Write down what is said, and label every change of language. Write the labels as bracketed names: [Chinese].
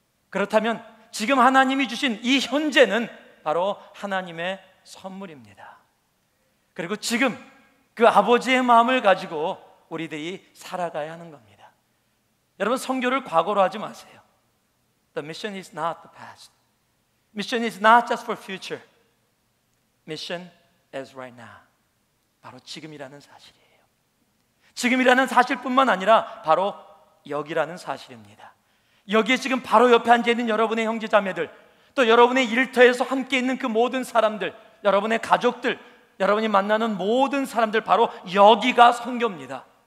[Korean] 그렇다면 지금 하나님이 주신 이 현재는 바로 하나님의 선물입니다. 그리고 지금 그 아버지의 마음을 가지고 우리들이 살아가야 하는 겁니다. 여러분, 선교를 과거로 하지 마세요. [English] The mission is not the past. Mission is not just for future. Mission is right now. [Korean] 바로 지금이라는 사실이에요. 지금이라는 사실뿐만 아니라 바로 여기라는 사실입니다. 여기에 지금 바로 옆에 앉아있는 여러분의 형제자매들, 또 여러분의 일터에서 함께 있는 그 모든 사람들, 여러분의 가족들, 여러분이 만나는 모든 사람들, 바로 여기가 선교입니다.